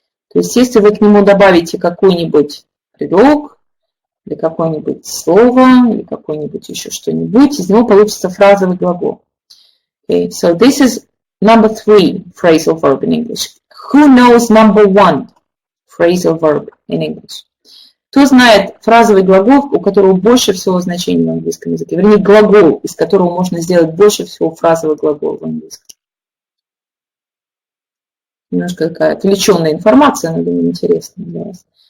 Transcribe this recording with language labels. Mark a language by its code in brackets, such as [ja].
[ru] То есть, если вы к нему добавите какой-нибудь предлог, или какое-нибудь слово, или какой-нибудь еще что-нибудь, из него получится фразовый глагол. [en] Okay, so this is number 3 phrasal verb in English. Who knows number 1 phrasal verb in English? [ru] Кто знает фразовый глагол, у которого больше всего значений в английском языке? Вернее, глагол, из которого можно сделать больше всего фразовый глагол в английском. Немножко такая отвлеченная информация, но думаю, интересная для вас.